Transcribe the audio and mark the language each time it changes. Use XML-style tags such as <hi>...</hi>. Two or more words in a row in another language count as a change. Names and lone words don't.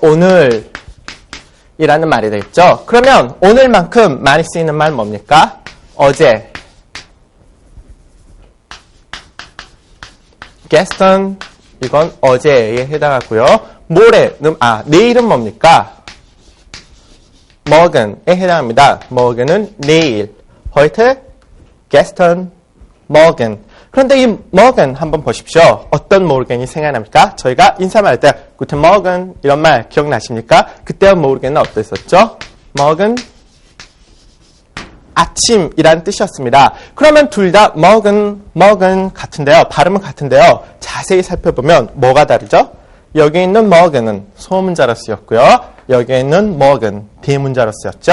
<ko>오늘 이라는 말이 되겠죠? 그러면 오늘만큼 많이 쓰이는 말 뭡니까? 어제. gestern. 이건 어제에 해당하고요. 모레는, 내일은 뭡니까? morgen에 해당합니다. morgen은 내일.</ko> <de>heute, gestern, morgen.</de> <ko>그런데 이 morgen 한번 보십시오. 어떤 morgen이 생각납니까? 저희가 인사말할 때</ko> <de>guten morgen</de> <ko>이런 말 기억나십니까? 그때와 morgen은 어땠었죠? morgen, 아침이라는 뜻이었습니다. 그러면 둘 다 morgen 같은데요. 발음은 같은데요. 자세히 살펴보면 뭐가 다르죠? 여기 있는 morgen은 소문자로 쓰였고요. 여기에 있는 morgen 대문자로 쓰였죠.</ko>